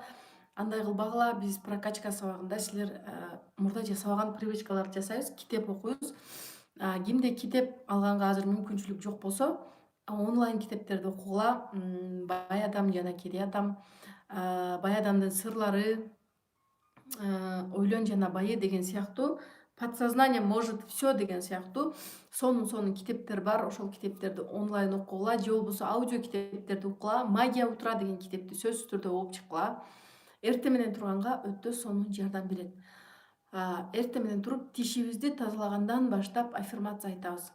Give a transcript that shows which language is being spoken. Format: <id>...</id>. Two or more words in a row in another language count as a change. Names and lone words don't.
<ky>Андай кылбагыла, биз прокачка сабагында силер мурда жасабаган привычкаларды жасайбыз, китеп окуйбуз. Кимде китеп алганга азыр мүмкүнчүлүк жок болсо, онлайн китептерди окугула. Бай адам жана кедей адам, бай адамдын сырлары, ойлон жана байы деген сыяктуу,</ky> <ru>подсознание может все</ru> <ky>деген сыяктуу сонун китептер бар. Ошол китептерди онлайн окугула, же болбосо аудио китептерди окугула. Магия утра деген китепти сөзсүз түрдө окуп чыккыла. Эртең менен турганга өтө сонун жардам берет. Эртең менен туруп тишибизди тазалагандан баштап аффирмация айтабыз.</ky>